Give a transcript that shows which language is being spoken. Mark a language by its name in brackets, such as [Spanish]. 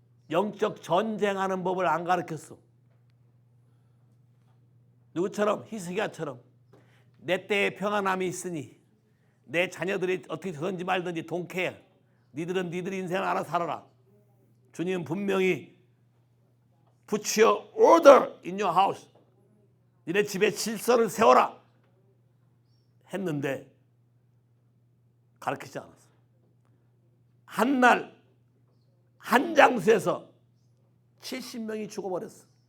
[Korean] 영적 전쟁하는 법을 안 가르쳤어. 누구처럼? 히스기야처럼 내 때에 평안함이 있으니 내 자녀들이 어떻게 되든지 말든지 동케. 니들은 니들 인생을 알아서 살아라. 주님은 분명히 [English] Put your order in your house. [Korean] 니네 집에 질서를 세워라 했는데 가르치지 않았어. 한 날 한 장소에서 70명이 죽어버렸어.